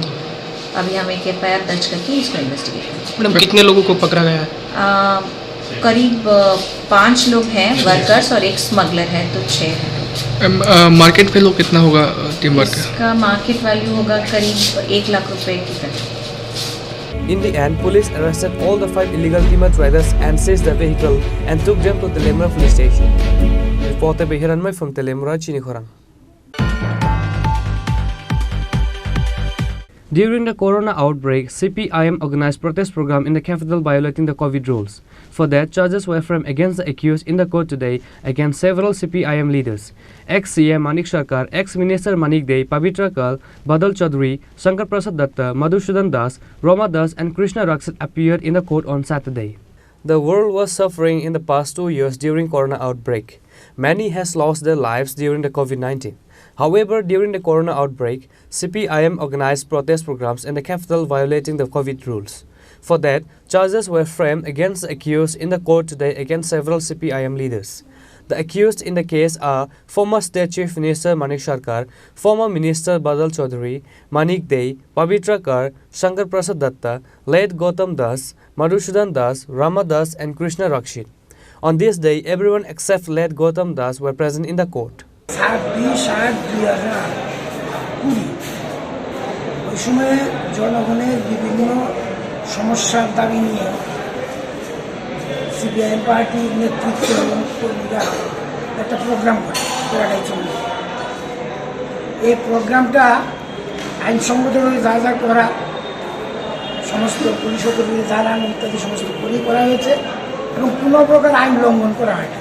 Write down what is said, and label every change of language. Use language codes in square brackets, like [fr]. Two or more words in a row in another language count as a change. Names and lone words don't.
[hi] अभी हम एक FIR दर्ज करके इसको इन्वेस्टिगेट करेंगे। मैडम कितने लोगों को पकड़ा गया है? करीब 5 लोग हैं वर्कर्स और एक स्मगलर है, तो 6 हैं। [en] market value [hi] कितना होगा टिम्बर का? इसका [en] market value [hi] होगा करीब 1 लाख रुपए की करीब। [en] In the end, police arrested all the 5 illegal timber traders and seized the vehicle and took them to Telemura police station. Reported by Hiranmay from Telemura, Chini Khorang. During the corona outbreak, CPIM organized protest program in the capital violating the COVID rules. For that, charges were framed against the accused in the court today against several CPIM leaders. Ex-CM Manik Sarkar, ex-Minister Manik Dey, Pavitra Kal, Badal Chaudhary, Shankar Prasad Datta, Madhusudhan Das, Roma Das and Krishna Rakshit appeared in the court on Saturday. The world was suffering in the past 2 years during corona outbreak. Many has lost their lives during the COVID-19. However, during the corona outbreak, CPIM organized protest programs in the capital violating the COVID rules. For that, charges were framed against the accused in the court today against several CPIM leaders. The accused in the case are former State Chief Minister Manik Sarkar, former Minister Badal Chaudhary, Manik Dey, Pavitra Kar, Shankar Prasad Datta, late Gautam Das, Madhusudhan Das, Rama Das and Krishna Rakshit. On this day, everyone except late Gautam Das were present in the court. [bn] 2020 ওই সময়ে জনগণের বিভিন্ন সমস্যার দাবি নিয়ে সিপিআইএম পার্টির নেতৃত্ব এবং কর্মীরা একটা প্রোগ্রাম করে পুরাটাই চলবে। এই প্রোগ্রামটা আইনসঙ্গতভাবে যা যা করা, সমস্ত পুলিশ কর্মীদের ধারণ ইত্যাদি সমস্ত করা হয়েছে এবং কোনো প্রকার আইন লঙ্ঘন করা হয়নি।